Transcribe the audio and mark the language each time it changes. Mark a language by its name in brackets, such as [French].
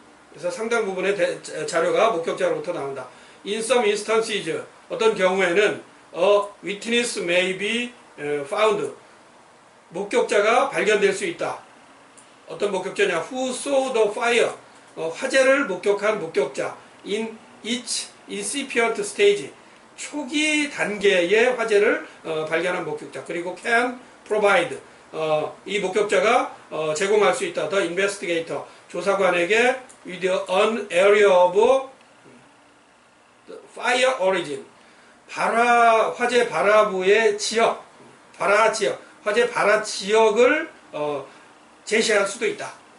[Korean] 그래서 상당 부분의 자료가 목격자로부터 나온다. [English] In some instances, [Korean] 어떤 경우에는 [English] a witness may be found, [Korean] 목격자가 발견될 수 있다. 어떤 목격자냐? [English] Who saw the fire, [Korean] 화재를 목격한 목격자. [English] In each incipient stage, [Korean] 초기 단계의 화재를 발견한 목격자. 그리고 [English] can provide, [Korean] 이 목격자가 제공할 수 있다. [English] The investigator, [Korean] 조사관에게 [English] with an area of fire origin, [Korean] 화재 발화부의 지역, 화재 발화 지역을 제시할 수도 있다.